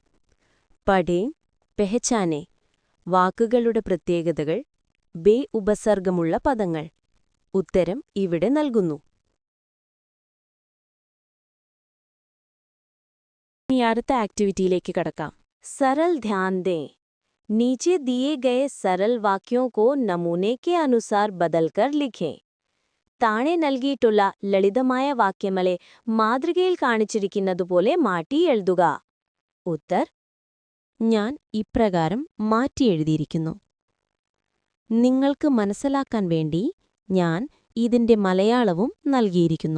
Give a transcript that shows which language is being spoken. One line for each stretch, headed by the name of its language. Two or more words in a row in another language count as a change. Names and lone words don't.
Hindi: पढ़ें पहचानें.
Malayalam: വാക്കുകളുടെ പ്രത്യേകതകൾ, ബേ ഉപസർഗമുള്ള പദങ്ങൾ. ഉത്തരം ഇവിടെ നൽകുന്നു. ഇനി അടുത്ത ആക്ടിവിറ്റിയിലേക്ക് കടക്കാം.
Hindi: सरल ध्यान दें. नीचे दिए गए सरल वाक्यों को नमूने के अनुसार बदलकर लिखें.
Malayalam: താഴെ നൽകിയിട്ടുള്ള ലളിതമായ വാക്യങ്ങളെ മാതൃകയിൽ കാണിച്ചിരിക്കുന്നതുപോലെ മാറ്റി എഴുതുക. ഉത്തർ: ഞാൻ ഇപ്രകാരം മാറ്റി എഴുതിയിരിക്കുന്നു. നിങ്ങൾക്ക് മനസ്സിലാക്കാൻ വേണ്ടി ഞാൻ ഇതിന്റെ മലയാളവും നൽകിയിരിക്കുന്നു.